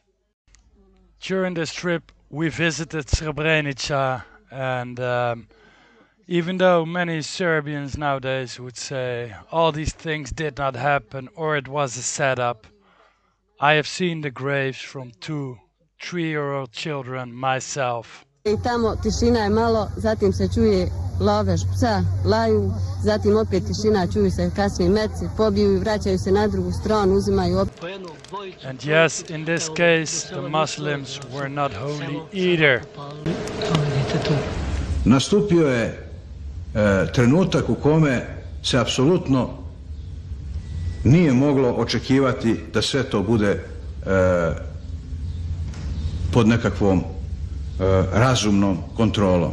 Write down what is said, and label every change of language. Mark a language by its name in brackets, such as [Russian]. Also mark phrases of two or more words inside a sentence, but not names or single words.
[English] During this trip, we visited Srebrenica, and even though many Serbians nowadays would say all these things did not happen or it was a setup, I have seen the graves from 2 3-year-old children myself. [Bosnian] I tamo tišina je malo, zatim se čuje lovež psa, laju, zatim opet tišina, čuju se kasnije meci, pobiju i vraćaju se na drugu stranu, uzimaju opet. [English] And yes, in this case, the Muslims were not holy either. [Bosnian] nastupio je trenutak u kome se apsolutno nije moglo očekivati da sve to bude pod nekakvom razumnom kontrolom.